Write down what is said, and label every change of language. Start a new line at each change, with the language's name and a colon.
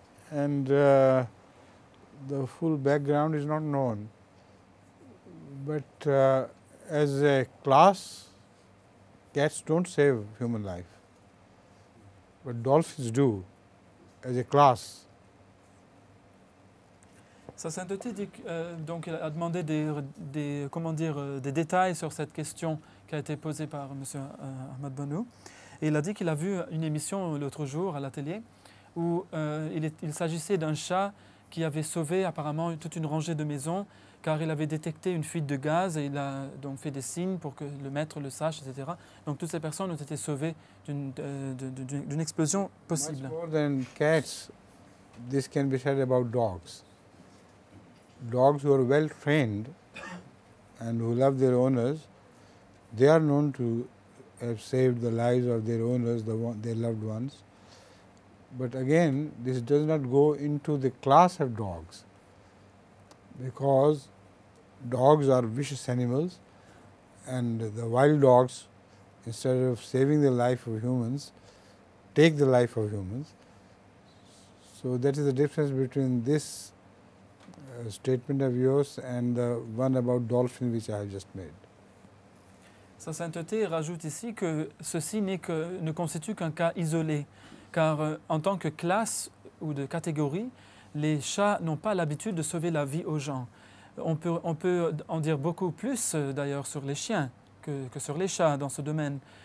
English: and the full background is not known. But as a class, cats don't save human life, but dolphins do, as a class.
French: Sa sainteté dit donc il a demandé des détails sur cette question qui a été posée par M. Ahmad Banou. Et il a dit qu'il a vu une émission l'autre jour à la télé où il s'agissait d'un chat qui avait sauvé apparemment toute une rangée de maisons car il avait détecté une fuite de gaz et il a donc fait des signes pour que le maître le sache, etc. Donc toutes ces personnes ont été sauvées d'une explosion possible.
English: Much more than cats, this can be said about dogs. Dogs who are well trained and who love their owners, they are known to have saved the lives of their owners, their loved ones. But again, this does not go into the class of dogs, because dogs are vicious animals, and the wild dogs, instead of saving the life of humans, take the life of humans. So that is the difference between this statement of yours and the one about dolphin which I have just made.
French: Sa sainteté rajoute ici que ceci ne constitue qu'un cas isolé, car en tant que classe ou de catégorie, les chats n'ont pas l'habitude de sauver la vie aux gens. On peut en dire beaucoup plus d'ailleurs sur les chiens que sur les chats dans ce domaine.